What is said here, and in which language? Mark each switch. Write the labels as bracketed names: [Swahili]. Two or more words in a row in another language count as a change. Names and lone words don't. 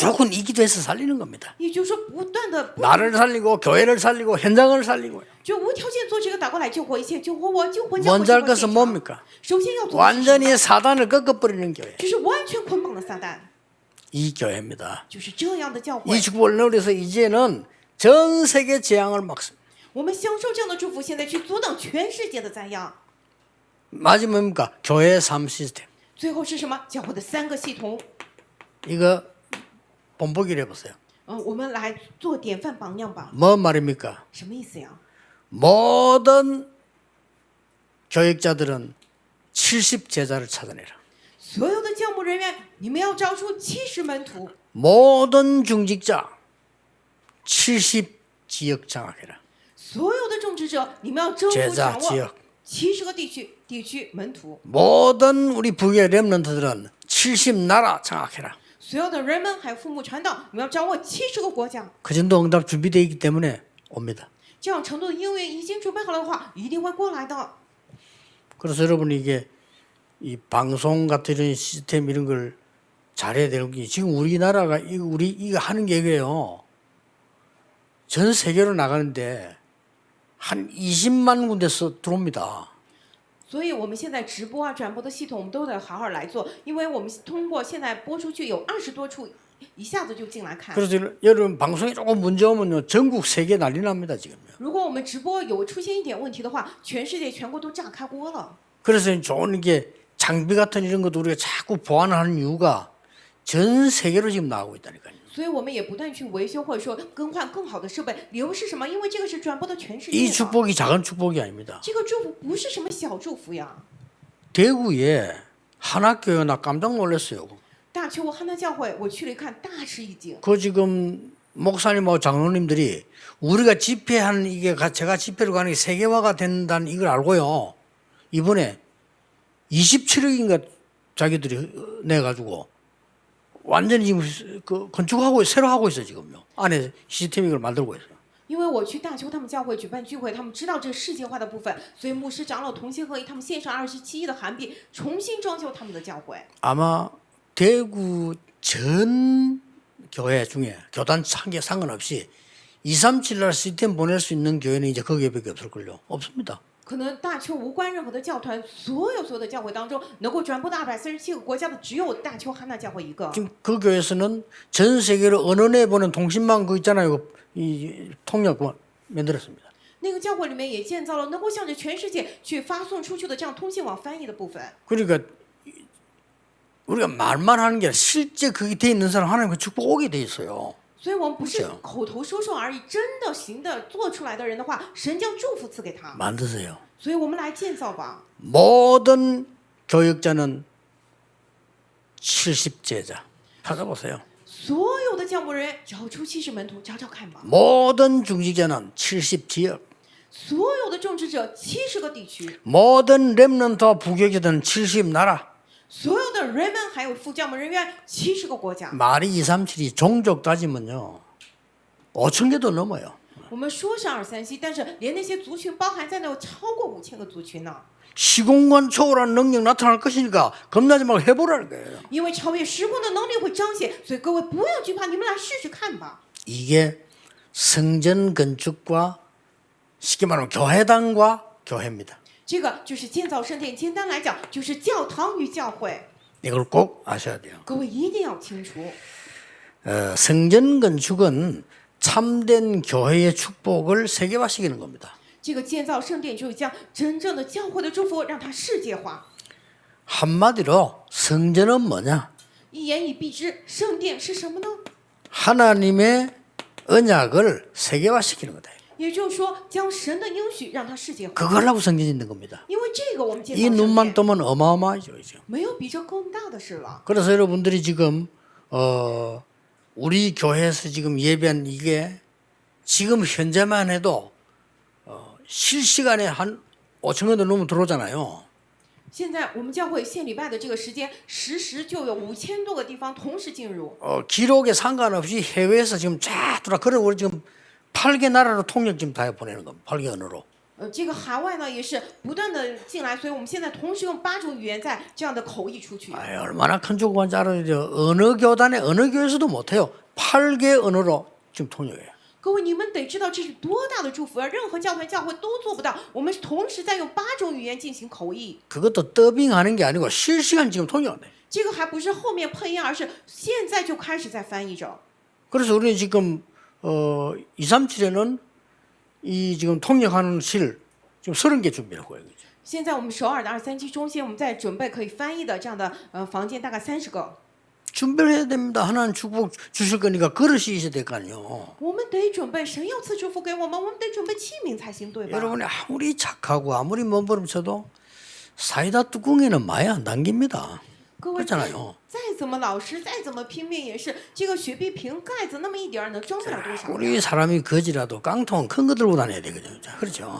[Korean] 무조건 이 기도해서 살리는 겁니다. [Chinese] 也就是说不断的 [Korean] 나를 살리고 교회를 살리고 현장을 살리고. [Chinese] 就无条件做这个祷告来救活一切，救活我，救活教会， [Korean] 먼저 할 [Chinese] 救活 [Korean] 것은 [Chinese] 现场。 [Korean] 뭡니까? [Chinese] 首先要做的是什么 [Korean] 완전히 사단을 꺾어버리는 교회. [Chinese] 就是完全捆绑了撒旦， [Korean] 이 교회입니다. [Chinese] 就是这样的教会 [Korean] 이 。 축복을 누려서 이제는 전 세계 재앙을 막습니다. [Chinese] 我们享受这样的祝福，现在去阻挡全世界的灾殃。 [Korean] 마지막 뭡니까? 교회 삶 시스템. [Chinese] 最后是什么？教会的3个系统。 [Korean] 이거 본보기를 해보세요. [Chinese] 我们来做典范榜样吧。 [Korean] 뭐 말입니까? [Chinese] 什么意思呀？ [Korean] 모든 교육자들은 70 제자를 찾아내라. [Chinese] 所有的教牧人员，你们要招出70门徒； [Korean] 모든 중직자 70 지역 장악해라. [Chinese] 所有的种植者，你们要征服 [Korean] 제자 [Chinese] 掌 [Korean] 지역. [Chinese] 握70个地区门徒； [Korean] 모든 우리 북의 렘넌트들은 70 나라 장악해라. [Chinese] 所有的人们还有父母传道，你们要掌握70个国家。 [Korean] 그 정도 응답 준비되어 있기 때문에 옵니다. [Chinese] 这样程度的应允已经准备好了的话，一定会过来的。 [Korean] 그래서 여러분이 이게 이 방송 같은 이런 시스템 이런 걸 잘해야 되는 게 지금 우리나라가 이거 하는 게 이거예요. 전 세계로 나가는데 한 20만 군데서 들어옵니다. [Chinese] 所以我们现在直播啊、转播的系统，我们都得好好来做，因为我们通过现在播出去有20多处，一下子就进来看。 [Korean] 그래서 여러분 방송에 조금 문제 오면요 전국 세계 난리 납니다 지금요. [Chinese] 如果我们直播有出现一点问题的话，全世界全国都炸开锅了。 [Korean] 그래서 좋은 게 장비 같은 이런 것도 우리가 자꾸 보완하는 이유가 전 세계로 지금 나가고 있다니까요. [Chinese] 所以我们也不断去维修或者说更换更好的设备。理由是什么？因为这个是转播的全世界 [Korean] 이 [Chinese] 的。 [Korean] 축복이 작은 축복이 아닙니다. [Chinese] 这个祝福不是什么小祝福呀。 [Korean] 대구에 한학교에 나 깜짝 놀랐어요. [Chinese] 大邱汉娜教会，我去了一看，大吃一惊。 [Korean] 그 지금 목사님하고 장로님들이 우리가 집회하는 이게 제가 집회를 가는 게 세계화가 된다는 이걸 알고요. 이번에 27억인가 자기들이 내가지고 완전히 지금 그 건축하고 새로 하고 있어 지금요. 안에 시스템 이걸 만들고 있어요. [Chinese] 因为我去大邱他们教会举办聚会，他们知道这世界化的部分，所以牧师长老同心合一，他们献上27亿的韩币，重新装修他们的教会。 [Korean] 아마 대구 전 교회 중에 교단 상계 상관없이 237날 시스템 보낼 수 있는 교회는 이제 거기에밖에 없을걸요. 없습니다. [Chinese] 可能大邱无关任何的教团，所有的教会当中，能够转播到247个国家的，只有大邱汉娜教会一个。 [Korean] 지금 그 교회에서는 전 세계로 언어내 보는 통신망 그 있잖아요. 이 통역 만들었습니다. [Chinese] 那个教会里面也建造了能够向着全世界去发送出去的这样通信网翻译的部分。 [Korean] 그러니까 우리가 말만 하는 게 아니라 실제 그게 돼 있는 사람 하나님 그 축복 오게 돼 있어요. [Chinese] 所以我们不是口头说说而已，真的行的做出来的人的话，神将祝福赐给他。 [Korean] 만드세요. [Chinese] 所以我们来建造吧。 [Korean] 모든 교육자는 70제자. 찾아보세요. [Chinese] 所有的教牧人员找出70门徒，找找看吧。 [Korean] 모든 중직자는 70 지역. [Chinese] 所有的种植者70个地区， [Korean] 모든 렘넌트와 부교육자들은 70 나라. [Chinese] 所有的人们还有副教牧人员70个国家。 [Korean] 말이 237이 종족 따지면요 5천 개도 넘어요. [Chinese] 我们说是237，但是连那些族群包含在内，有超过5000个族群呢。 [Korean] 시공간 초월한 능력 나타날 것이니까 겁나지 말고 해보라는 거예요. [Chinese] 因为超越时空的能力会彰显，所以各位不要惧怕，你们来试试看吧。 [Korean] 이게 성전 건축과 쉽게 말하면 교회당과 교회입니다. [Chinese] 这个就是建造圣殿，简单来讲就是教堂与教会。 [Korean] 이걸 꼭 아셔야 돼요. [Chinese] 各位一定要清楚， [Korean] 성전 건축은 참된 교회의 축복을 세계화시키는 겁니다. [Chinese] 这个建造圣殿就是将真正的教会的祝福让它世界化。 [Korean] 한마디로 성전은 뭐냐? [Chinese] 一言以蔽之，圣殿是什么呢？ [Korean] 하나님의 언약을 세계화시키는 거다. [Chinese] 也就是说，将神的应许让它世界化。 [Korean] 그걸 하고 성전 짓는 겁니다. [Chinese] 因为这个我们建造 [Korean] 이 [Chinese] 圣 [Korean] 눈만 [Chinese] 殿， [Korean] 뜨면 어마어마하죠. 이제. [Chinese] 没有比这更大的事了。 [Korean] 그래서 여러분들이 지금 우리 교회에서 지금 예배한 이게 지금 현재만 해도 실시간에 한 5천 명도 넘으면 들어오잖아요. [Chinese] 现在我们教会献礼拜的这个时间，实时就有5000多个地方同时进入。 [Korean] 기록에 상관없이 해외에서 지금 쫙 들어와. 그래 우리 지금 8개 나라로 통역 지금 다 보내는 겁니다. 8개 언어로. [Chinese] 这个海外呢也是不断的进来，所以我们现在同时用8种语言在这样的口译出去。 [Korean] 아이, 얼마나 큰 조건인지 알아요. 어느 교단에 어느 교회에서도 못해요. 8개 언어로 지금 통역해요. [Chinese] 各位，你们得知道这是多大的祝福啊！任何教团教会都做不到。我们同时在用8种语言进行口译， [Korean] 그것도 더빙하는 게 아니고 실시간 지금 통역을 해요. [Chinese] 这个还不是后面配音，而是现在就开始在翻译着。 [Korean] 그래서 우리는 지금 237에는 이 지금 통역하는 실 지금 30개 준비하고 있어요. [Chinese] 现在我们首尔的237中心，我们在准备可以翻译的这样的房间，大概30个。 [Korean] 준비를 해야 됩니다. 하나님 축복 주실 거니까 그릇이 있어야 될 거 아니에요. [Chinese] 我们得准备，神要赐祝福给我们，我们得准备器皿才行，对吧？ [Korean] 여러분이 아무리 착하고 아무리 몸부림쳐도 사이다 뚜껑에는 많이 안 담깁니다. [Chinese] 各位， [Korean] 그렇잖아요. [Chinese] 再怎么老实，再怎么拼命，也是这个雪碧瓶盖子那么一点儿，能装不了多少。 [Korean] 우리 사람이 거지라도 깡통 큰 거 들고 다녀야 되거든요. 그렇죠?